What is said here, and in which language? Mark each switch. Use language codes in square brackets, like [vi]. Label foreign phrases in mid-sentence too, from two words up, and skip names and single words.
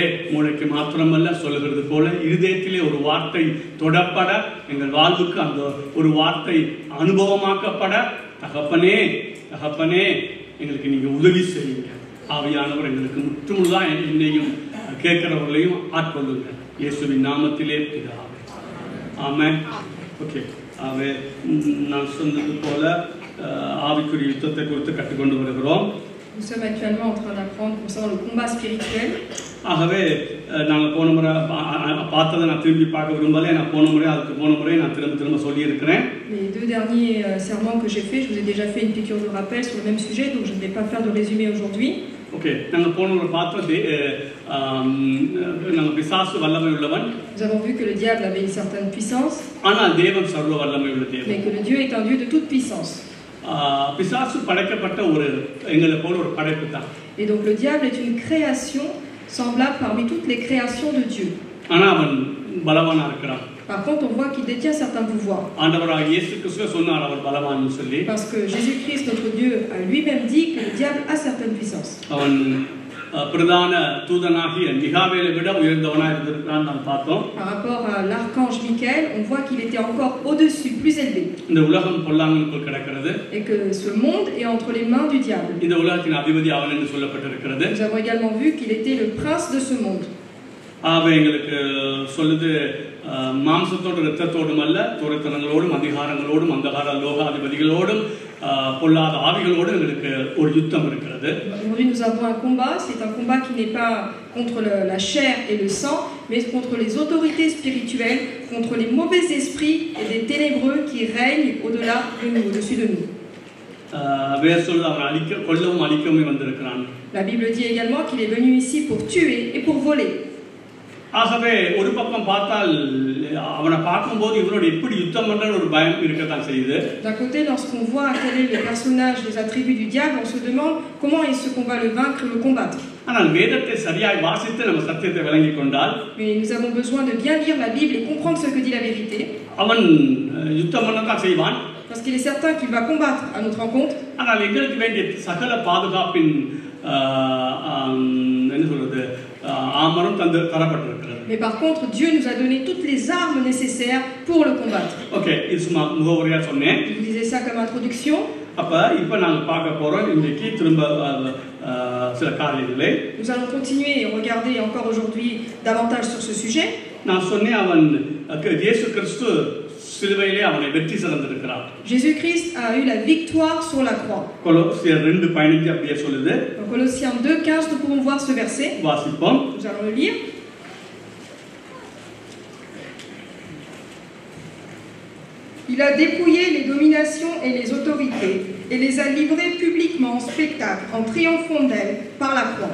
[ta] மூளைக்கு மாத்திரமல்ல, சொல்லுகிறது போல இருதயத்திலே ஒரு வார்த்தை தொடப்பட, எங்கள் வாழ்வுக்கு அந்த ஒரு வார்த்தை அனுபவமாக்கப்பட, தகப்பனே தகப்பனே எங்களுக்கு நீங்க உதவி செய்யுங்க. ஆவியானவர் எங்களுக்கு முற்றுமுழுதான் என்னையும் கேட்கிறவர்களையும் ஆட்கொள்ளுங்க. இயேசுவின் நாமத்திலே பிதாவே, ஆமென். ஓகே, ஆவே நான் சொன்னது போல ஆவிக்குரிய யுத்தத்தை குறித்து கற்றுக்கொண்டு வருகிறோம். [fr] Nous sommes actuellement en train d'apprendre concernant le combat spirituel. [ta] ஆகவே நாங்கள் போன முறை பார்த்ததை நான் திரும்பி பார்க்க விரும்பலை. நான் போன முறை நான் திரும்ப சொல்லியிருக்கிறேன். [fr] Les deux derniers sermons que j'ai faits, je vous ai déjà fait une piqûre de rappel sur le même sujet, donc je ne vais pas faire de résumé aujourd'hui. [ta] ஓகே, நாங்கள் போன முறை பார்த்தது நாங்கள் பிசாசு வல்லமை உள்ளவன். [fr] Nous avons vu que le diable avait une certaine puissance, [ta] ஆனால் தேவன் சர்வ வல்லமை உள்ள தேவன். [fr] mais que le Dieu est un Dieu de toute puissance. [ta] பிசாசு படைக்கப்பட்ட ஒரு எங்களை போல ஒரு படைப்பு தான். [fr] Et donc le diable est une création semblable parmi toutes les créations de Dieu. [ta] ஆனால் அவன் பலவானா இருக்கிறான். [fr] Par contre, on voit qu'il détient certains pouvoirs. [ta] ஆண்டவராக இயேசு கிறிஸ்து சொன்னார் அவர் பலவான்னு சொல்லி. [fr] Parce que Jésus-Christ, notre Dieu, a lui-même dit que le diable a certaines puissances. [ta] அவன் பிரதான தூதனாகிய மிகாவேலை விட உயர்ந்தவனாக இருந்திருக்கிறான் நாம் பார்த்தோம். [fr] Par rapport à l'archange Michael, on voit qu'il était encore au-dessus, plus élevé. [ta] இந்த உலகம் பொல்லாங்கனுக்குள் கிடக்கிறது. [fr] Et que ce monde est entre les mains du diable. [ta] இந்த உலகத்தின் அதிபதி அவன் என்று சொல்லப்பட்டிருக்கிறது. [fr] Nous avons également vu qu'il était le prince de ce monde. [ta] ஆகவே எங்களுக்கு சொல்லுது, மாம்சத்தோடு இரத்தத்தோடும் அல்ல, துரைத்தனங்களோடும் அதிகாரங்களோடும் அந்தகார லோகாதிபதிகளோடும் பொல்லாத ஆவிகளோடும் எங்களுக்கு ஒரு யுத்தம் இருக்கிறது. [fr] Aujourd'hui nous avons un combat, c'est un combat qui n'est pas contre la chair et le sang, mais contre les autorités spirituelles, contre les mauvais esprits et des ténébreux qui règnent au-delà de nous, au-dessus de nous. La Bible dit également qu'il est venu ici pour tuer et pour voler. [ta] ஆகவே ஒரு பக்கம் பார்த்தால் அவனை பார்க்கும்போது இவனோட எப்படி யுத்தம் பண்ற ஒரு பயம் இருக்கத்தான் செய்யுது. [fr] D'un côté, lorsqu'on voit quel est le personnage, les attributs du diable, on se demande comment est-ce qu'on va le vaincre et le combattre. [ta] ஆனால் வேதத்தை சரியாய் வாசித்து நம்ம சத்தியத்தை விளங்கிக் கொண்டால், [fr] mais nous avons besoin de bien lire la Bible et comprendre ce que dit la vérité. [ta] அவன் யுத்தம் பண்ணத்தான் செய்வான். [fr] Parce qu'il est certain qu'il va combattre à notre rencontre. [ta] ஆனால் எங்களுக்கு வேண்டிய சகல பாதுகாப்பின் என்ன சொல்றது ஆமரம் தரப்பட்டிருக்கிறது. [fr] Mais par contre, Dieu nous a donné toutes les armes nécessaires pour le combattre. [ta] ஓகே, இது சும்மா முகவரியா சொன்னேன். [fr] Je vous disais ça comme introduction. [ta] இப்போ நாங்க பார்க்க போறோம் இன்னைக்கு திரும்ப சில காரியங்களை. [fr] Nous allons continuer et regarder encore aujourd'hui davantage sur ce sujet. [ta] நான் சொன்னேன் அவன் இயேசு கிறிஸ்து சிலுவையிலே அவனை வெற்றி சிறந்திருக்கிறார். [fr] Jésus-Christ a eu la victoire sur la croix. [ta] கொலோசியர் 2:15 அப்படியே சொல்லுது. [fr] Dans Colossiens 2:15 nous pouvons voir ce verset. [ta] வாசிப்போம். [fr] Nous allons le lire. Il a dépouillé les dominations et les autorités et les a livrées publiquement en spectacle en triomphant d'elles par la croix.